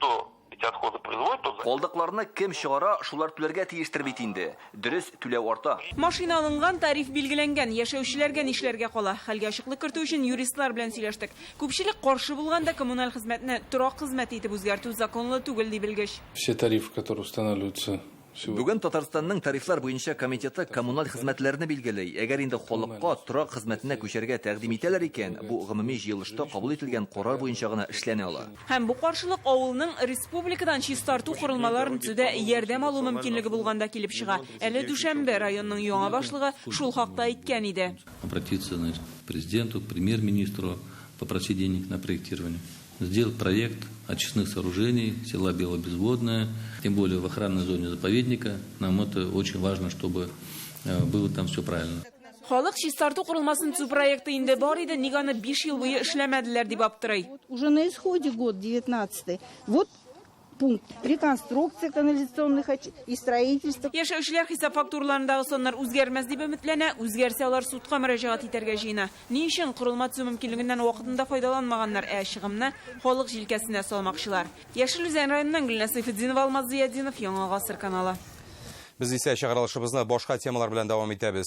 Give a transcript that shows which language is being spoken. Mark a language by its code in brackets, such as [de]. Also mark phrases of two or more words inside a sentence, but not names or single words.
[tt] Калдыкларны кем чыгара, шулар түләргә тиештер бит инде. Дөрес түләү арта. Машина алынган, тариф билгеләнгән, яшәүчеләргә нишләргә кала? Хәлгә ачыклык кертү өчен юристлар белән сөйләштек. Күпчелек каршы булганда коммуналь хезмәтне торак хезмәт итеп үзгәртү законлы түгел дип белгеч. [ru] Все тарифы, которые устанавливаются [tt] Бүген Татарстанның тарифлар буенча комитеты коммуналь хезмәтләрне билгеләй. Әгәр инде халыкка торак хезмәтенә күчәргә тәкъдим итәләр икән, бу гомуми җыелышта кабул ителгән карар буенча гына эшләнә ала. Һәм бу каршылык авылның республикадан чистарту корылмаларын төзүдә ярдәм алу мөмкинлеге булганда килеп чыга. Әле Дүшәмбе районның яңа башлыгы шул хакта әйткән иде. [ru] Обратиться к президенту, к премьер-министру, попросить денег на проектирование. Сделать проект очистных сооружений села Белобезводное, тем более в охранной зоне заповедника. Нам это очень важно, чтобы было там все правильно. [tt] Халык чистарту курылмасын төзү проекты инде бар иде, ник аны 5 ел буе эшләмәделәр дип аптырый. [ru] Уже на исходе год 19. Вот пункт реконструкция канализационных и строительства. [tt] Яшәүчеләр хисап фактураларындагы соннар үзгәрмәс дип өметләнә, үзгәрсә алар судка мөрәҗәгать итәргә җыена. Ни өчен корылма төзү мөмкинлегеннән вакытында файдаланмаганнар, чыгымны халык җилкәсенә салмакчылар. Яшел Үзән районыннан Гөлнәс Сайфетдинова, Алмаз Зияддинов, Яңа гасыр каналы. Без исә чыгарылышыбызны башка темалар белән дәвам итәбез.